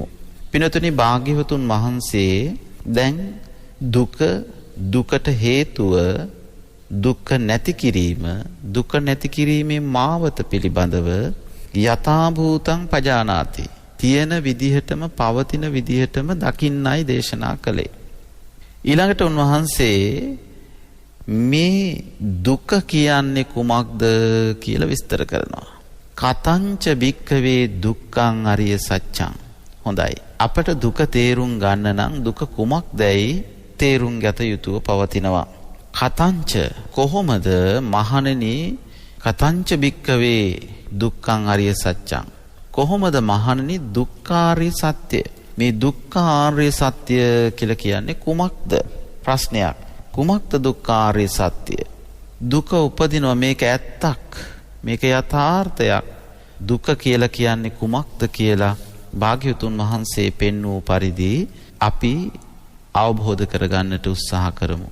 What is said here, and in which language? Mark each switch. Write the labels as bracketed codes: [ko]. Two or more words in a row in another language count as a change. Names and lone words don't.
[si] පිනතුනි භාග්‍යවතුන් වහන්සේ දැන් දුකට හේතුව දුක්ඛ නැති කිරීම, දුක නැති කිරීමේ මාවත පිළිබඳව [pi] යථාභූතං පජානාති, [si] තියෙන විදිහටම පවතින විදිහටම දකින්නයි දේශනා කළේ. ඊළඟට උන්වහන්සේ මේ දුක කියන්නේ කුමක්ද කියලා විස්තර කරනවා. [pi] කතංච භික්ඛවේ දුක්ඛං අරිය සත්‍යං. [si] හොඳයි. අපට දුක තේරුම් ගන්න නම් දුක කුමක්දයි තේරුම් ගත යුතුව පවතිනවා. [pi] කතංච [si] කොහොමද මහණෙනි [pi] කතංච භික්ඛවේ දුක්ඛං අරිය සත්‍යං. [si] කොහොමද මහණෙනි දුක්ඛාරිය සත්‍ය? මේ දුක්ඛාරිය සත්‍ය කියලා කියන්නේ කුමක්ද? ප්‍රශ්නයක්. කුමක්ද දුක්ඛාරිය සත්‍ය? දුක උපදිනවා, මේක ඇත්තක්, මේක යථාර්ථයක්. දුක කියලා කියන්නේ කුමක්ද කියලා භාග්‍යවතුන් වහන්සේ පෙන්වූ පරිදි අපි අවබෝධ කරගන්නට උත්සාහ කරමු.